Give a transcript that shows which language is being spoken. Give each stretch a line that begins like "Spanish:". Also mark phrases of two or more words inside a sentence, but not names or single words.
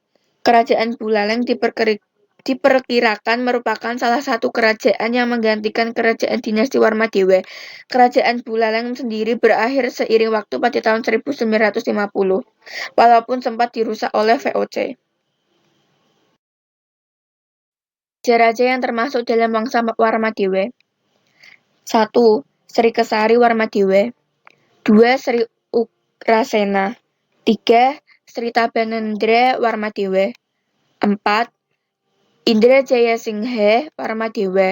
Indonesian: Kerajaan Buleleng diperkirakan merupakan salah satu kerajaan yang menggantikan kerajaan dinasti Warmadewa. Kerajaan Buleleng sendiri berakhir seiring waktu pada tahun 1950, walaupun sempat dirusak oleh VOC. Raja-raja yang termasuk dalam wangsa Warmadewa. 1. Sri Kesari Warmadewa. 2. Sri Ugrasena. 3. Sri Tabanendra Warmadewa. 4. Indra Jaya Singha Warmadewa.